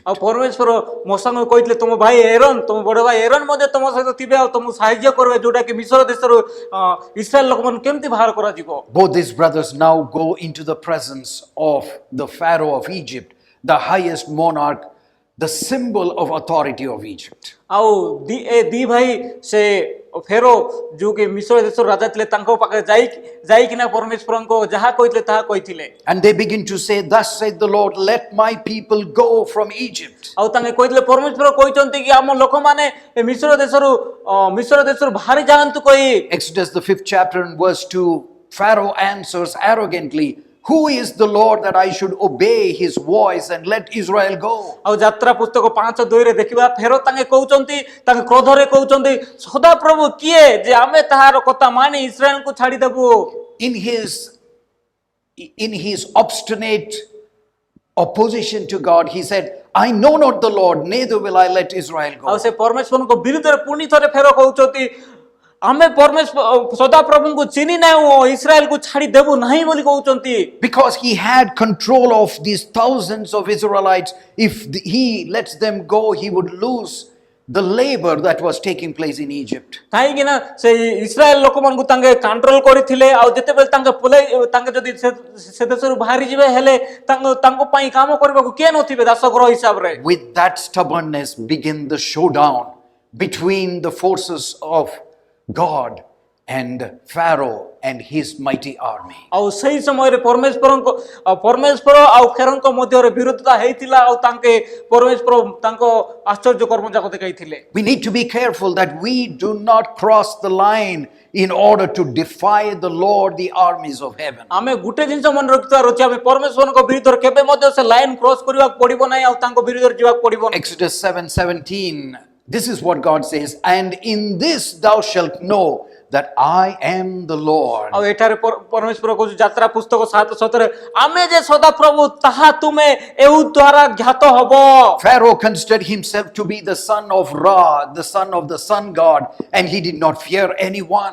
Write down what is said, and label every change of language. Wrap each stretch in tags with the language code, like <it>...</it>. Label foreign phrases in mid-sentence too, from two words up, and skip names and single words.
<or>ଆଉ ପରମେଶ୍ୱର ମୋଶଙ୍କୁ କହିଥିଲେ ତମ ଭାଇ ଏରନ୍ ତମ ବଡ଼ ଭାଇ ଏରନ୍ ମଧ୍ୟ ତମ ସହିତ ଥିବେ ଆଉ ତମକୁ ସାହାଯ୍ୟ କରିବେ ଯୋଉଟା କି ମିଶ୍ର ଦେଶରୁ ଇସ୍ରାଏଲ ଲୋକମାନଙ୍କୁ କେମିତି ବାହାର କରାଯିବ।</or> <en>Both these brothers now go into the presence of the Pharaoh of Egypt, the highest monarch, the symbol of authority of Egypt.</en> <or>ଆଉ ଦି ଭାଇ ସେ ଫେରୋ ଯୋଉ କି ମିଶ୍ର ଦେଶର ରାଜା ଥିଲେ ତାଙ୍କ ପାଖରେ ଯାଇକିନା ପରମେଶ୍ୱରଙ୍କୁ ଯାହା କହିଥିଲେ ତାହା କହିଥିଲେ।</or> <en>And they begin to say, thus said the Lord, let my people go from Egypt.</en> <or>ଆଉ ତାଙ୍କେ କହିଥିଲେ ପରମେଶ୍ୱର କହିଛନ୍ତି କି ଆମ ଲୋକମାନେ ମିଶ୍ର ଦେଶରୁ ବାହାରି ଯାଆନ୍ତୁ କହି।</or> <en>Exodus the 5th chapter and verse 2, Pharaoh answers arrogantly, who is the Lord that I should obey his voice and let Israel go?</en> <or>ଆଉ ଯାତ୍ରା ପୁସ୍ତକ 5:2 ରେ ଦେଖିବା ଫେରୋ ତାଙ୍କେ କହୁଛନ୍ତି ତାଙ୍କ କ୍ରୋଧରେ କହୁଛନ୍ତି ସଦା ପ୍ରଭୁ କିଏ ଯେ ଆମେ ତାହାର କଥା ମାନି ଇସ୍ରାଏଲକୁ ଛାଡ଼ି ଦେବୁ।</or> <en>In his obstinate opposition to God, he said, I know not the Lord, neither will I let Israel</en> <or>ଆଉ</or> <en>go.</en> <or>ସେ ପରମେଶ୍ୱରଙ୍କ ବିରୁଦ୍ଧରେ ପୁଣି ଥରେ ଫେରୋ କହୁଛନ୍ତି ଆମେ ସଦା ପ୍ରଭୁଙ୍କୁ ଚିହ୍ନି ନାହୁଁ ଇସ୍ରାଏଲକୁ ଛାଡ଼ି ଦେବୁ ନାହିଁ ବୋଲି କହୁଛନ୍ତି।</or> <en>Because he had control of these thousands of Israelites, if he lets them go, he would lose the labor that was taking place in Egypt.</en> <or>କାହିଁକି ନା ସେ ଇସ୍ରାଏଲ ଲୋକମାନଙ୍କୁ ତାଙ୍କେ କଣ୍ଟ୍ରୋଲ କରିଥିଲେ ଆଉ ଯେତେବେଳେ ତାଙ୍କେ ଯଦି ସେ ଦେଶରୁ ବାହାରି ଯିବେ ହେଲେ ତାଙ୍କ ପାଇଁ କାମ କରିବାକୁ କିଏ ନଥିବେ ଦାସଗୃହ ହିସାବରେ।</or> <en>With that stubbornness begin the showdown between the forces of God and Pharaoh and his mighty army.</en> <or>ଆଉ ସେହି ସମୟରେ ପରମେଶ୍ୱର ଆଉ ଫେରୋଙ୍କ ମଧ୍ୟରେ ବିରୋଧତା ହେଇଥିଲା ଆଉ ତାଙ୍କେ ପରମେଶ୍ୱର ତାଙ୍କ ଆଶ୍ଚର୍ଯ୍ୟ କର୍ମ ଯାକ ଦେଖାଇଥିଲେ।</or> <en>We need to be careful that we do not cross the line in order to defy the Lord, the armies of heaven.</en> <or>ଆମେ ଗୋଟେ ଜିନିଷ ମନେ ରଖିବାର ଅଛି ଆମେ ପରମେଶ୍ୱରଙ୍କ ବିରୁଦ୍ଧରେ କେବେ ମଧ୍ୟ ସେ</or> <en>line cross</en> <or>କରିବାକୁ ପଡ଼ିବ ନାହିଁ ଆଉ ତାଙ୍କ ବିରୁଦ୍ଧରେ ଯିବାକୁ ପଡ଼ିବ ନାହିଁ।</or> <en>Exodus 7:17, this is what God says, and in this thou shalt know that I am the Lord.</en> <or>ଆଉ ଏଠାରେ ପରମେଶ୍ୱର କହୁଛି ଯାତ୍ରା ପୁସ୍ତକ 7:7 ଆମେ ଯେ ସଦା ପ୍ରଭୁ ତାହା ତୁମେ ଏହୁ ଦ୍ୱାରା ଜ୍ଞାତ ହବ।</or> <en>Pharaoh considered himself to be the son of Ra, the son of the sun god, and he did not fear anyone.</en>